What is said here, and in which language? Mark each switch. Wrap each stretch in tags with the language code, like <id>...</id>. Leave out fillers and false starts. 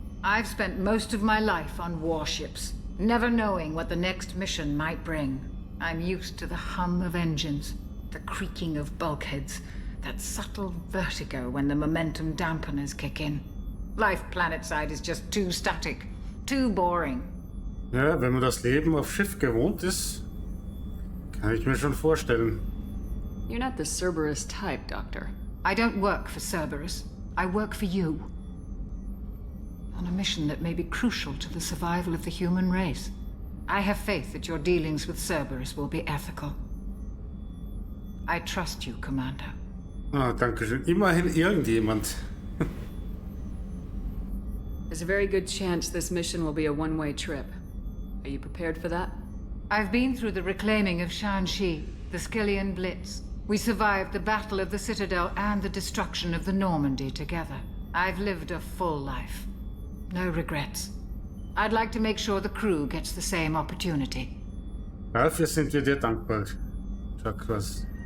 <en>I've spent most of my life on warships, never knowing what the next mission might bring. I'm used to the hum of engines, the creaking of bulkheads, that subtle vertigo when the momentum dampeners kick in. Life planetside is just too static, too boring.</en> <de>Ja, wenn man das Leben auf Schiff gewohnt ist, kann ich mir schon vorstellen.</de> <en>You're not the Cerberus type, Doctor. I don't work for Cerberus. I work for you. On a mission that may be crucial to the survival of the human race. I have faith that your dealings with Cerberus will be ethical. I trust you, Commander.</en> <de>Ah, danke schön. Immerhin irgendjemand.</de> <en>There's a very good chance this mission will be a one-way trip. Are you prepared for that? I've been through the reclaiming of Shanxi, the Skillian Blitz. We survived the Battle of the Citadel and the destruction of the Normandy together. I've lived a full life. No regrets. I'd like to make sure the crew gets the same opportunity.</en> <de>Dafür sind wir dir dankbar, Chakwas.</de>